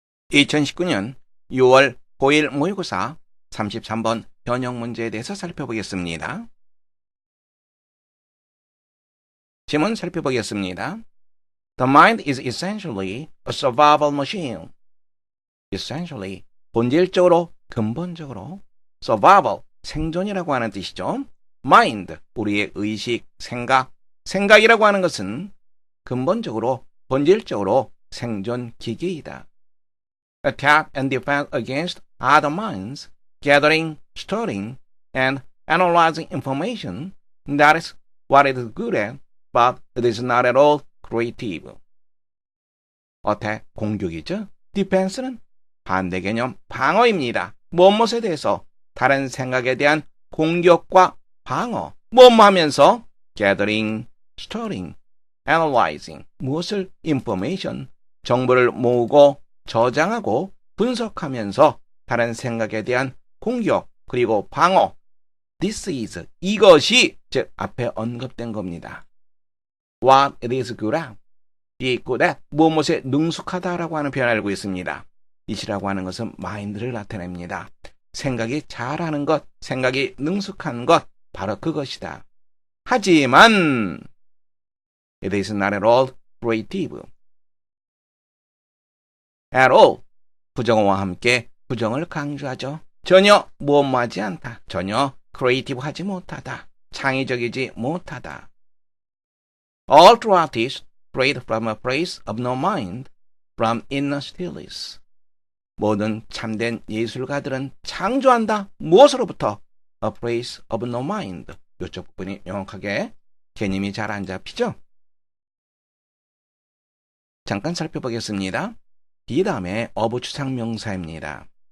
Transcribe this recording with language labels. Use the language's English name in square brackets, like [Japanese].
[Korean] 2019년 6월 5일 모의고사 33번 변형 문제에 대해서 살펴보겠습니다. 지문 살펴보겠습니다. [English] The mind is essentially a survival machine. [Korean] essentially, 본질적으로, 근본적으로, survival, 생존이라고 하는 뜻이죠. mind, 우리의 의식, 생각이라고 하는 것은 근본적으로, 본질적으로 생존 기기이다. [English] Attack and defend against other minds, gathering, storing, and analyzing information. That is what it is good at, but it is not at all creative. [Korean] Attack, 공격이죠. Defense는 반대 개념, 방어입니다. 무엇에 대해서? 다른 생각에 대한 공격과 방어. 무엇 하면서? [English] Gathering, storing, analyzing. [Korean] 무엇을? Information, 정보를 모으고 저장하고 분석하면서 다른 생각에 대한 공격 그리고 방어. This is, 이것이 즉 앞에 언급된 겁니다. [English] What it is good at, be good at, 무엇에 능숙하다라고 하는 표현을 알고 있습니다. [Korean] it이라고 하는 것은 mind를 나타냅니다. 생각이 잘하는 것, 생각이 능숙한 것, 바로 그것이다. [English] 하지만 it is not at all creative. [Korean] at all, 부정어와 함께 부정을 강조하죠. 전혀 무엇하지 않다. 전혀 creative하지 못하다. 창의적이지 못하다. [English] All true artists create from a place of no mind, from inner stillness. [Korean] 모든 참된 예술가들은 창조한다. [English] 무엇으로부터? A place of no mind. [Korean] 이쪽 부분이 명확하게 개념이 잘 안 잡히죠? 잠깐 살펴보겠습니다. be 다음에 of 추상명사입니다.